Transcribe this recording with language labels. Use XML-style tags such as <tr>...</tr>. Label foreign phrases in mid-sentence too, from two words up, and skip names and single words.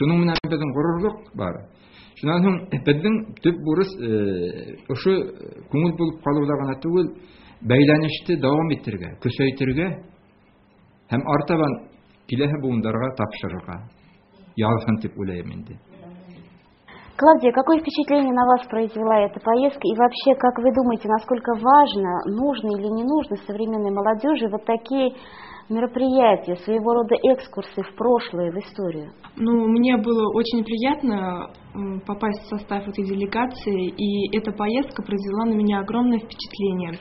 <ba>Шуның менән безнең горурлык бар. Шуннан соң безнең төп бурыч ошо күңел булып калуда гына түгел, бәйләнеште дәвам итәргә, көчәйтергә һәм артабан киләһе буыннарга тапшырырга. Ялгын дип уйлыйм инде.</ba> <ru>Клавдия, какое впечатление на вас произвела эта поездка? И вообще, как вы думаете, насколько важно, нужно или не нужно современной молодежи вот такие мероприятия, своего рода экскурсы в прошлое, в историю? Ну, мне было очень приятно попасть в состав этой делегации, и эта поездка произвела на меня огромное впечатление.</ru>